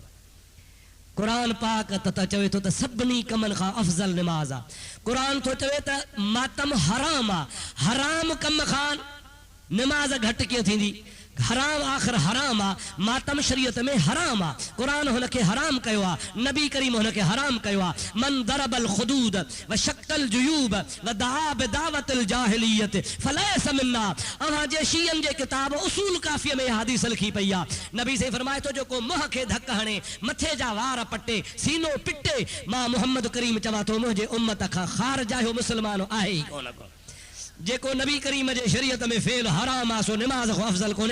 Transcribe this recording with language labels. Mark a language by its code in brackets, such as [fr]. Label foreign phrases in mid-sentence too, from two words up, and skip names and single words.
[sd] कुरान पाक त चवे थो त सभिनी कमनि खां अफ़ज़ल निमाज़ आहे। कुरान थो चवे त मातम हराम आहे, हराम कम खां निमाज़ घटि कीअं थींदी? हराम आख़िर हराम आहे, मातम शरीयत में हराम आहे। कुरान हुनखे हराम कयो आहे, नबी करीम हुनखे हराम कयो आहे। [ar] من ضرب الخدود وشق الجيوب ودعا بدعوى الجاهلية فليس منا. [sd] अवां जे शियन जे किताब उसूल काफिया में हदीस लिखी पई आहे। नबी से फरमाए थो जेको मुंह खे धक हणे, मथे जा वार पटे, सीनो पिटे, मां मोहम्मद करीम चवां थो मुंहिंजे उम्मत खां ख़ारिज आहे, मुस्लमान आहे ई कोन को। जेको नबी करीम जे शरीयत में फेल हराम आहे सो निमाज़ को अफ़ज़ल कोन्हे।